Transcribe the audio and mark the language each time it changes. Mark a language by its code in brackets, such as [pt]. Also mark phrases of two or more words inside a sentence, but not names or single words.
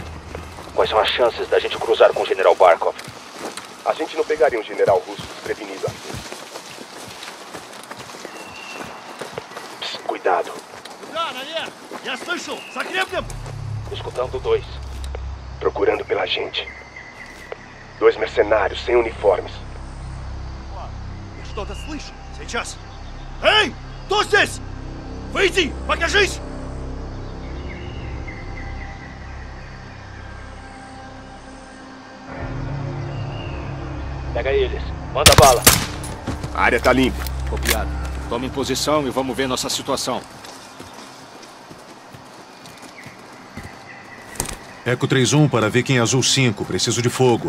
[pt] Quais são as chances da gente cruzar com o general Barkov? A gente não pegaria um general russo desprevenido assim. Psst, cuidado. Escutando 2. Procurando pela gente. 2 mercenários sem uniformes. [ru] Что-то слышу. Сейчас. Эй! Кто здесь? Выйди! Покажись! [pt] Pega eles. Manda bala. A área tá limpa. Copiado. Tome posição e vamos ver nossa situação. Eco 3-1 para Viking Azul 5. Preciso de fogo.